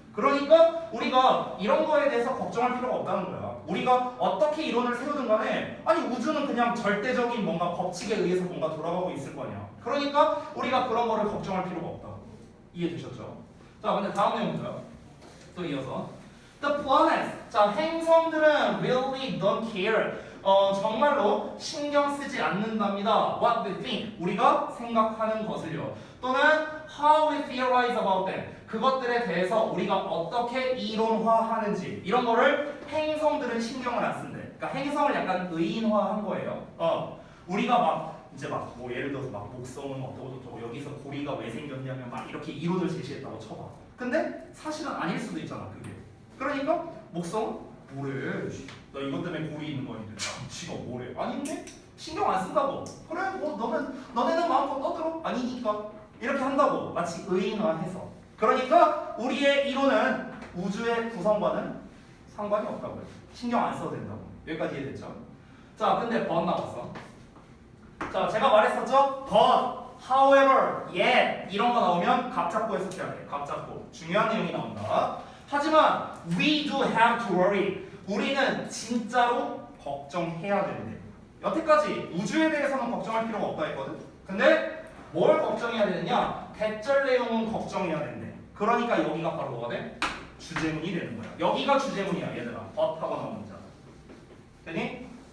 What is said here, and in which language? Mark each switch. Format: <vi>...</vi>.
<ko>그러니까 우리가 이런 거에 대해서 걱정할 필요가 없다는 거야. 우리가 어떻게 이론을 세우든 간에 아니 우주는 그냥 절대적인 뭔가 법칙에 의해서 뭔가 돌아가고 있을 거 아니야. 그러니까 우리가 그런 거를 걱정할 필요가 없다고. 이해되셨죠? 자, 근데 다음 내용 보자. 또 이어서</ko> <en>The planets.</en> <ko>자, 행성들은</ko> <en>really don't care.</en> <ko>정말로 신경 쓰지 않는답니다.</ko> <en>What we think.</en> <ko>우리가 생각하는 것을요.</ko> <en>또는 how we theorize about them.</en> <ko>그것들에 대해서 우리가 어떻게 이론화하는지 이런 거를 행성들은 신경을 안 쓴대. 그러니까 행성을 약간 의인화한 거예요. 우리가 막 이제 막 뭐 예를 들어서 막 목성은 어떠고 저쩌고 여기서 고리가 왜 생겼냐면 막 이렇게 이론을 제시했다고 쳐봐. 근데 사실은 아닐 수도 있잖아 그게. 그러니까 목성은 뭐래? 나 이것 때문에 고리 있는 거 아닌데 지가 뭐래? 아닌데? 신경 안 쓴다고. 그래 뭐 너네는 마음껏 떠들어. 아니니까 이렇게 한다고. 마치 의인화해서. 그러니까 우리의 이론은 우주의 구성과는 상관이 없다고요. 신경 안 써도 된다고. 여기까지 이해됐죠? 자, 근데 but 나왔어. 자, 제가 말했었죠? but, however, yet 이런 거 나오면 각 잡고 해석해야 돼. 각 잡고. 중요한 내용이 나온다. 하지만</ko> <en>we do have to worry.</en> <ko>우리는 진짜로 걱정해야 되는데. 여태까지 우주에 대해서는 걱정할 필요가 없다 했거든. 근데 뭘 걱정해야 되느냐? 대절 내용은 걱정해야 되는데. 그러니까 여기가 바로 뭐가 돼? 주제문이 되는 거야. 여기가 주제문이야, 얘들아. but하고 나온 문자. 되니?</ko>